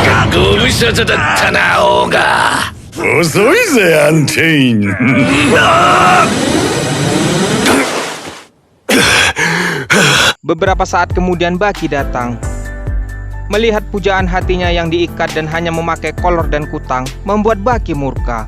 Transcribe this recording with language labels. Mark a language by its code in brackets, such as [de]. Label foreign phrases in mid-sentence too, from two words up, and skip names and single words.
[ja] ご無沙汰だったな、オーガ。遅いぜ、アンテイン。 [id] Beberapa saat kemudian Baki datang. Melihat pujaan hatinya yang diikat dan hanya memakai kolor dan kutang, membuat Baki murka.